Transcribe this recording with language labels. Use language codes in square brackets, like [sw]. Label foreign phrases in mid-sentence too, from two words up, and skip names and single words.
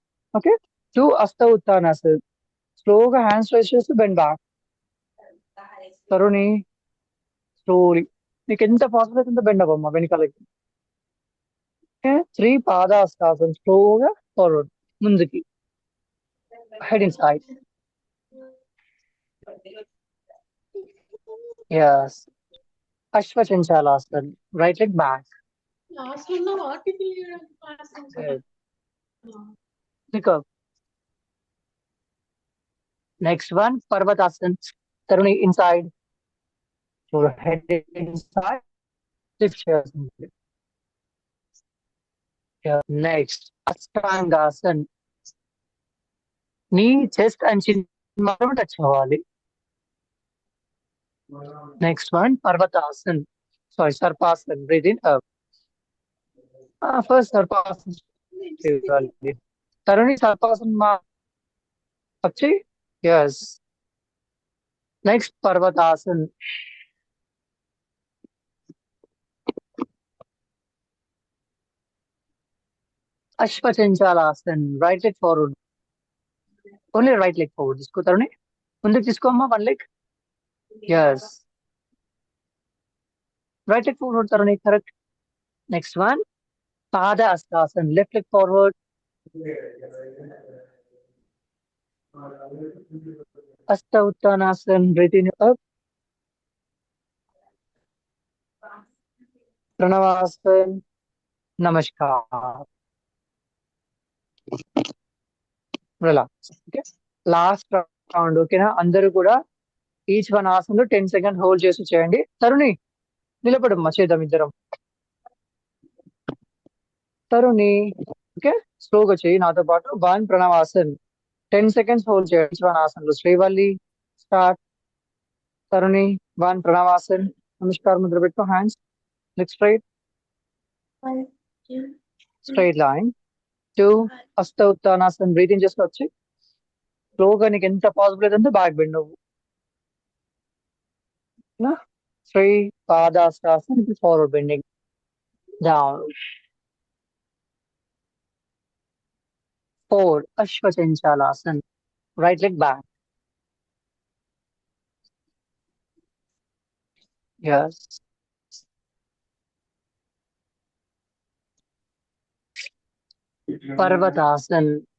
[te] ఓకే. 2. అస్త ఉత్తానాస. స్లోగా [en] hands raise [te] చేస్తూ [en] bend back. [te] తరుణి స్లోలీ. నీకు ఎంత పాసిబుల్ అయితే బెండ్ అవ్వమ్మా వెనకాలకి. ఓకే. 3. పాదాస్తాసన్. స్లోగా ఫార్వర్డ్, ముందుకి. [en] head inside. Yes. Ashwachinchalasana. Right leg back. Good. Pick up. Next one, Parvatasana. Taruni inside. Your head inside. Lift chairs. Yeah. Next, Asthangasana. Knee, chest and chin [te] మాత్రమే టచ్ అవ్వాలి. [en] Next one, Parvatasana. Sorry, Sarpasana. Breathe in up. First Sarpasana. Taruni Sarpasana ma. Achhi? Yes. Next, Parvatasana. Ashwachinchalasana. Right leg forward. Only right leg forward. Isko Taruni. [te] Munduku తీసుకోమ్మా, [en] one leg. Yes. Right leg forward, Taruni. Correct. Next one, Pada Astasana. Left leg forward. Asta Uttanasana. Breathe in up. Pranavasana. Namaskar. Relax. Okay. Last round. [te] Okay na? అందరూ కూడా [en] each one [te] ఆసనలో [en] 10 seconds hold [te] చేసి చేయండి. తరుణి నిలబడమ్మా, చేద్దాం ఇద్దరం. తరుణి. ఓకే. స్లోగా చేయి నాతో పాటు. 1. ప్రణవాసన్. [en] 10 seconds hold [te] చేయండి [en] each one [te] ఆసనలో. శ్రీవల్లి స్టార్ట్. తరుణి 1. ప్రణవాసన్. నమస్కార ముద్ర పెట్టు. [en] hands look straight. [te] 1, 2, [en] straight line. [te] 2. హస్త ఉత్తానాసన్. బ్రీతింగ్ చేస్తూ వచ్చి స్లోగా నీకు ఎంత పాసిబుల్ అయితే [en] back bend [te] నువ్వు. 3. పాదాస్తాసన్. [en] forward bending down. 4. Ashwachinchalasana. Right leg back. Yes. Parvatasana.